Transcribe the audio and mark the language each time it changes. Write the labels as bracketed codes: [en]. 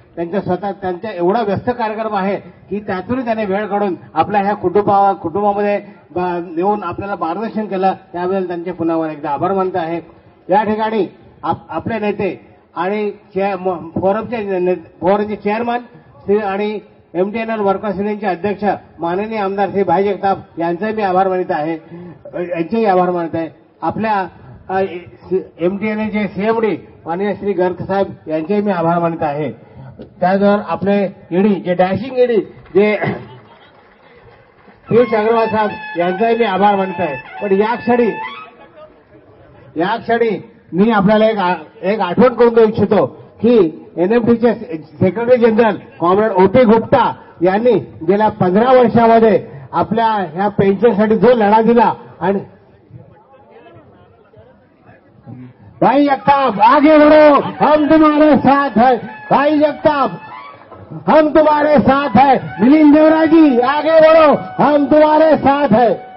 [mr] त्यांचा एवढा व्यस्त कार्यक्रम आहे की त्यातून त्याने वेळ काढून आपल्या ह्या कुटुंबामध्ये येऊन आपल्याला मार्गदर्शन केलं, त्याबद्दल त्यांचे पुन्हा एकदा आभार मानत आहे। या ठिकाणी आपले नेते आणि फोरमचे चेअरमन श्री आणि MTNL वर्कर्स युनियनचे अध्यक्ष माननीय आमदार श्री भाई जगताप यांचे मी आभार मानत आहे, यांचेही आभार मानत आहे। आपल्या MTNLचे CMD माननीय श्री गर्ग साहेब यांचेही मी आभार मानत आहे। त्याचबरोबर आपले ईडी जे डॅशिंग ईडी जे पियुष अग्रवाल साहेब यांचाही मी आभार मानत आहे। पण या क्षणी मी आपल्याला एक आठवण करून देऊ इच्छितो की NMTचे secretary general comrade OP Gupta यांनी गेल्या 15 वर्षामध्ये आपल्या ह्या पेन्शनसाठी जो लढा दिला, आणि भाई जगताप [hi] आगे बढ़ो, हम तुम्हारे साथ है। भाई जगताप हम तुम्हारे साथ है। मिलिंद देवरा जी आगे बढ़ो, हम तुम्हारे साथ है।